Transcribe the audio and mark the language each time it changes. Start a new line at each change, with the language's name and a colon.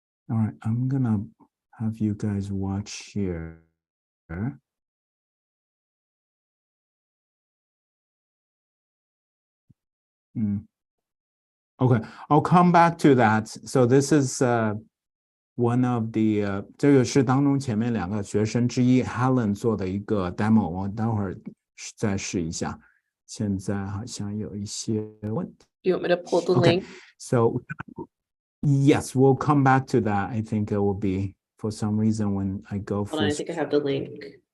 English: All right, I'm gonna have you guys watch here. Okay, I'll come back to that. So this is one of the
Chinese: 这个是当中前面2个学生之一 Helen 做的一个 demo， 我待会儿再试一下。现在好像有一些问题。
English: You want me to pull the Okay, link? so yes, we'll come back to that. I think it will be for some reason when I go Hold on, I think I have the link.